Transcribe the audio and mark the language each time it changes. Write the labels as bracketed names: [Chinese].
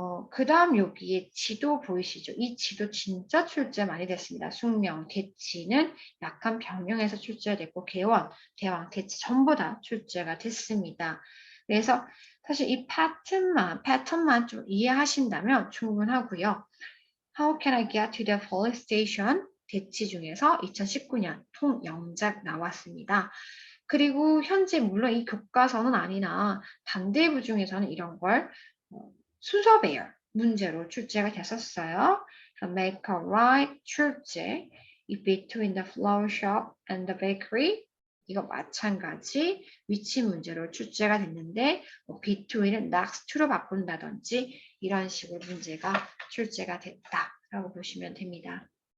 [Korean] 그 다음 여기에 지도 보이시죠? 이 지도 진짜 출제 많이 됐습니다. 숙명, 대치는 약간 변형해서 출제가 됐고 개원, 대왕, 대치 전부 다 출제가 됐습니다. 그래서 사실 이 패턴만 좀 이해하신다면 충분하고요. [English] How can I get to the police station? [Korean] 대치 중에서 2019년 통영작 나왔습니다. 그리고 현재 물론 이 교과서는 아니나 단대부 중에서는 이런 걸 순서배열 문제로 출제가 됐었어요. [English] make a right [Korean] 출제, [English] between the flower shop and the bakery [Korean] 이거 마찬가지 위치 문제로 출제가 됐는데 between은 next to로 바꾼다든지 이런 식으로 문제가 출제가 됐다라고 보시면 됩니다.